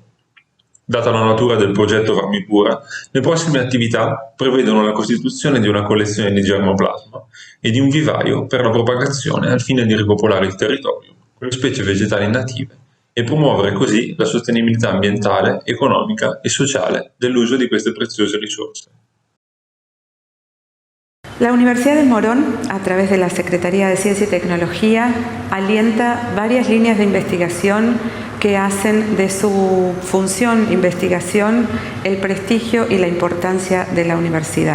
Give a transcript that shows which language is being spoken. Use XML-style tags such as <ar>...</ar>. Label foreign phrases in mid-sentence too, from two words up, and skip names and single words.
<it>Data la natura del progetto Varmipura, le prossime attività prevedono la costituzione di una collezione di germoplasma e di un vivaio per la propagazione al fine di ripopolare il territorio con le specie vegetali native e promuovere così la sostenibilità ambientale, economica e sociale dell'uso di queste preziose risorse.</it> <es>La Universidad de Morón, a través de la Secretaría de Ciencia y Tecnología, alienta varias líneas de investigación que hacen de su función investigación el prestigio y la importancia de la universidad.</es>